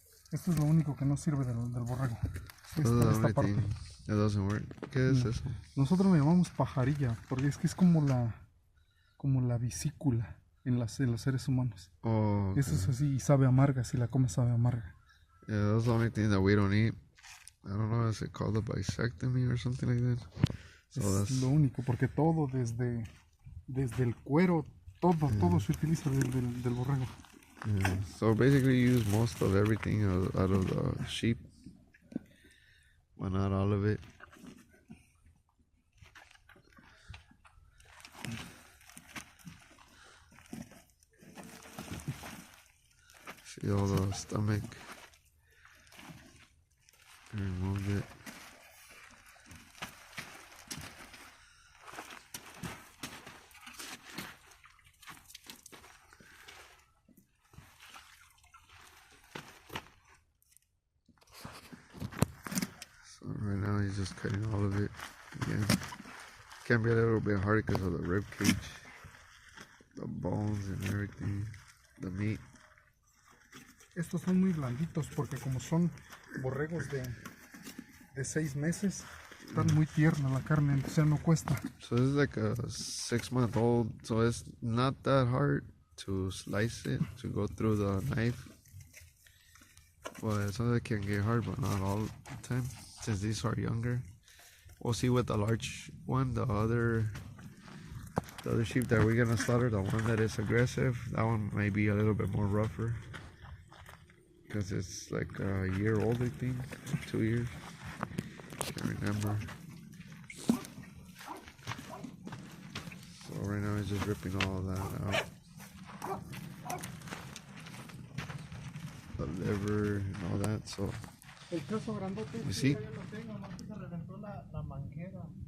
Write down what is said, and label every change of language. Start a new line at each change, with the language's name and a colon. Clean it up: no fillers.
Spanish: Esto es lo único que no sirve del borrego.
English: That's the only thing that doesn't work.
Spanish: ¿Qué es eso? Nosotros le llamamos pajarilla, porque es que es como la vesícula en los seres humanos.
English: Oh, okay.
Spanish: Eso es así y sabe amarga, si la comes sabe amarga.
English: Yeah, that's the only thing that we don't eat. I don't know, is it called a bisectomy or something like that? So
Spanish: Es
English: that's
Spanish: lo único, porque todo desde el cuero, todo se utiliza del borrego.
English: yeah. So basically you use most of everything out of the sheep, but not all of it. See all the stomach. Removed it. just cutting all of it again. Can be a little bit hard because of the rib cage, the bones and everything, the meat.
Spanish: Estos son muy blanditos porque como son borregos de 6 meses, están muy tierna la carne, entonces no cuesta.
English: So this is like a 6-month-old, so it's not that hard to slice it, to go through the knife. Well, sometimes it can get hard, but not all the time, since these are younger. We'll see with the large one, the other sheep that we're gonna slaughter, the one that is aggressive, that one might be a little bit more rougher. Because it's like a year old, I think, 2 years. Can't remember. So right now he's just ripping all of that out. The liver and all that, so
Spanish: El queso grandote,
English: you see?
Spanish: ya lo tengo, no se reventó la manguera.